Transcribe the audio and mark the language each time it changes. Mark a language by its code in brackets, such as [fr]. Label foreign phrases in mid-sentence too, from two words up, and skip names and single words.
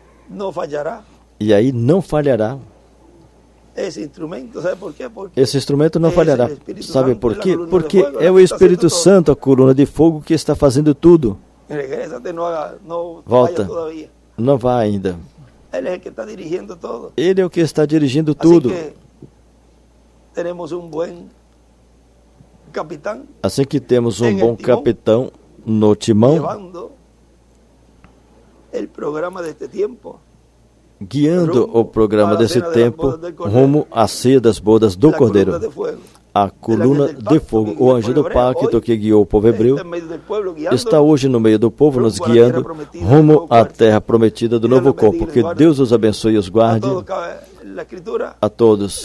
[es] no fallará. [pt] E aí não falhará. Esse instrumento, sabe por quê? Porque esse instrumento não falhará. Sabe por quê? [es] Santo, [pt] Porque [es] fuego, [pt] é o Espírito Santo, a coluna de fogo, que está fazendo tudo. [es] Regrésate, no [pt] Volta. [es] vaya todavía. [pt] Não vá ainda. [es] Él es el que está dirigiendo todo. [pt] Ele é o que está dirigindo tudo. [es] Así que tenemos un buen capitán [pt] Assim que temos um bom capitão no timão, [es] llevando el programa de este tiempo. [pt] guiando o programa desse tempo rumo à ceia das bodas do Cordeiro. A coluna de fogo, o anjo do pacto que guiou o povo hebreu, está hoje no meio do povo, nos guiando rumo à terra prometida do novo corpo. Que Deus os abençoe e os guarde a todos.